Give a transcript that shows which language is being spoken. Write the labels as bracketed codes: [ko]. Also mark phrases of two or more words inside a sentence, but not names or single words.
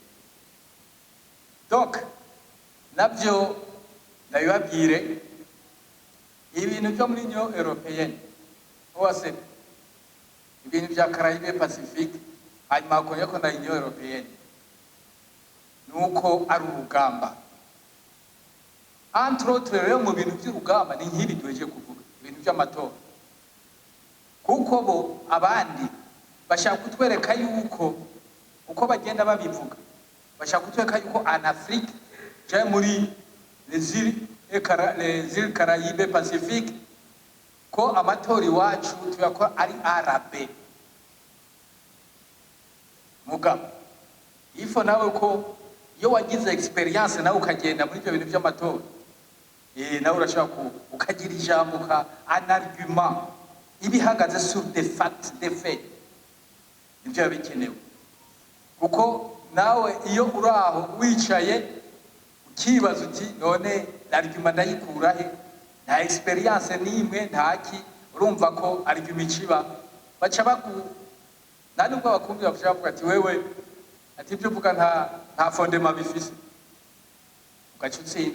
[rn] Donc nabyo ndabibabwire ibintu byo muri Union Européenne OACP ibintu bya Caraïbes Pacifique hanyuma ko na Union Européenne nuko ari urugamba. [fr] Entre autres [rn] rero mu bintu by'urugamba ni nk'ibi duheje kuvuga ibintu by'amatora kuko bo abandi bashaka kutwereka yuko uko bagenda babivuga bashaka kutwereka yuko [fr] en Afrique [rn] cyangwa muri [fr] les îles Caraïbes Pacifique [rn] ko amatora iwacu tuyakora ari arabe mugabo ifo nawe ko iyo wagize experience nawe ukagenda muri ibyo bintu by'amatora nawe urashaka ukagira ijambo ka [fr] un argument [rn] ibihagaze [fr] sur des facts des faits [rn] ibyo bikenewe kuko nawe iyo uraho wicaye kibazo uti none argument ndayikura he, nta experience nimwe ntaki, urumva ko argument iciba baca nani ubwo bakumvira bavuga ati wewe ati ibyo uvuga nta fondement bifise ugacutsinda.